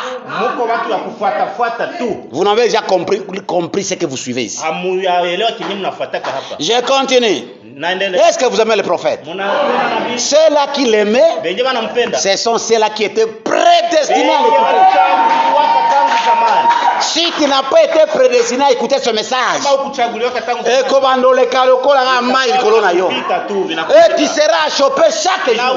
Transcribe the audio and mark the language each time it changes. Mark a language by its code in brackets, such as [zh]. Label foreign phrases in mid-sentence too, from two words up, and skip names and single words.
[sw] Muko watu wa kufuata tu. [fr] Vous n'avez déjà compris ce que vous suivez ici. [sw] Hamuyaelewa kinyi mnafuataka hapa. [fr] Je continue. [sw] Naendelea. [fr] Est-ce que vous aimez le prophète? [sw] Mnapenda nabii? [fr] Ceux-là qui l'aimaient, [sw] Benje wanampenda. [fr] ce sont ceux-là qui étaient prédestinés à l'écouter. Si tu n'as pas été prédestiné à écouter ce message, et tu seras chopé chaque jour.